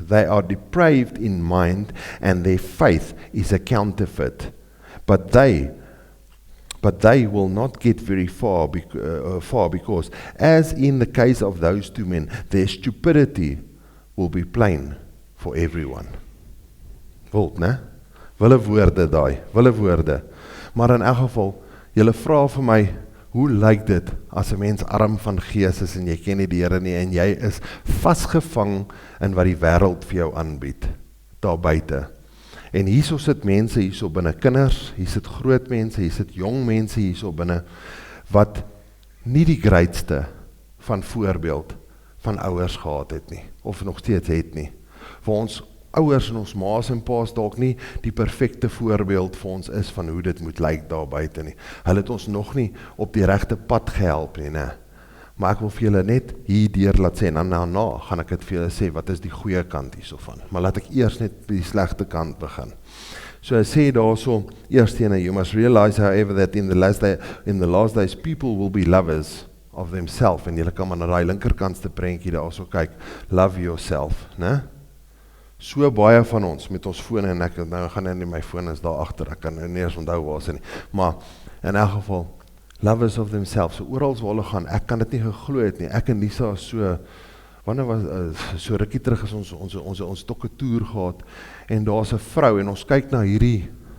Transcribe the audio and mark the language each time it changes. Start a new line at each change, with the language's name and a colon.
English: They are depraved in mind and their faith is a counterfeit. But they will not get very far because, as in the case of those two men, their stupidity will be plain for everyone.
Afrikaans: Wild, né? Wille woorde daai, wille woorde. Maar in elk geval, julle vra vir my, hoe lyk dit as 'n mens arm van gees is en jy ken nie die Here nie en jy is vasgevang in wat die wêreld vir jou aanbied, daar buite. En hierso sit mense, hierso binne kinders, hier sit groot mense, hier sit jong mense hierso binne, wat nie die grootste van voorbeeld van ouers gehad het nie, of nog steeds het nie. Vir ons ouers en ons maas en paas dalk nie die perfekte voorbeeld vir ons is van hoe dit moet lyk daar buite nie. Hulle het ons nog nie op die regte pad gehelp nie, né? Maar ek wil vir julle net hierdeur laat sê, en dan daarna gaan ek dit vir julle sê, wat is die goeie kant hiersovan. Maar laat ek eers net by die slegte kant begin. So hy sê daarso, eerst ene,
English: you must realize however that in the last days people will be lovers of themselves.
Afrikaans: En julle kan maar na die linkerkantste prentjie daarso kyk,
English: love yourself,
Afrikaans: né? So baie van ons met ons fone, en ek nou gaan in my foon is daar agter, ek kan nou nie eens onthou waar is nie, maar in elk geval,
English: lovers of themselves,
Afrikaans: so orals waar hulle gaan, ek kan dit nie geglo het nie, ek en Lisa so, wanneer was, so rukkie terug is ons tokke toer gehad, en daar is 'n vrou, en ons kyk na hierdie